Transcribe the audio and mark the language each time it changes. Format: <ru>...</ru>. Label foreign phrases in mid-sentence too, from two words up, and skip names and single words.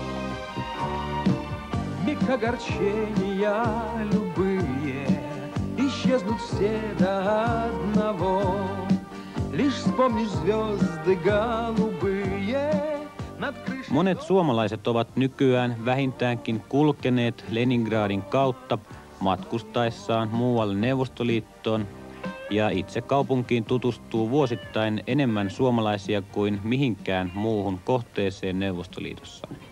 <ru>Миг огорчения любые, и исчезнут все до одного. Лишь вспомнишь звезды голубые над крышей.</ru> <fi>Monet suomalaiset ovat nykyään vähintäänkin kulkeneet Leningradin kautta matkustaessaan muualle Neuvostoliittoon, ja itse kaupunkiin tutustuu vuosittain enemmän suomalaisia kuin mihinkään muuhun kohteeseen Neuvostoliitossa.</fi>